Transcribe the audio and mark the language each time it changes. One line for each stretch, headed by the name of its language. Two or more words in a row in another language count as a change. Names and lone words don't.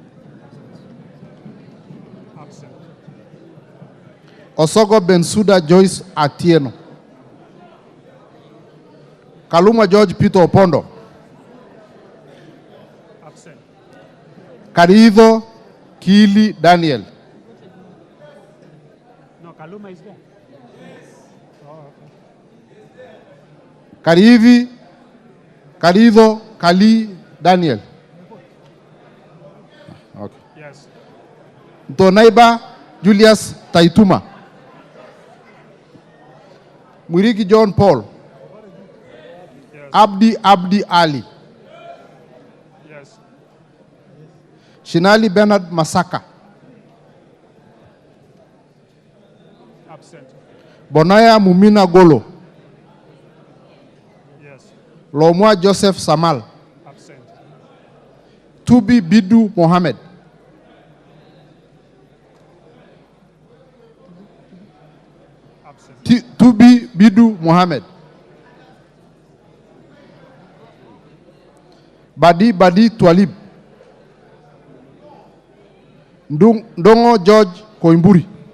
English: Osogo Bensuda Joyce Atieno. Kaluma George Peter Opondo. Absent. Karido Kili Daniel. No, Kaluma is there. Oh, okay. Karido Kali Daniel. Okay. Yes. Tonaiba Julius Taituma. Mwirigi John Paul. Yes. Abdi Ali. Yes. Shinali Bernard Masaka. Absent. Bonaya Mumina Golo. Yes. Lomwa Joseph Samal. Absent. Tubi Bidu Mohammed. Tubi Bidu Mohammed. Badi Twalib. Ndongo George Koimburi.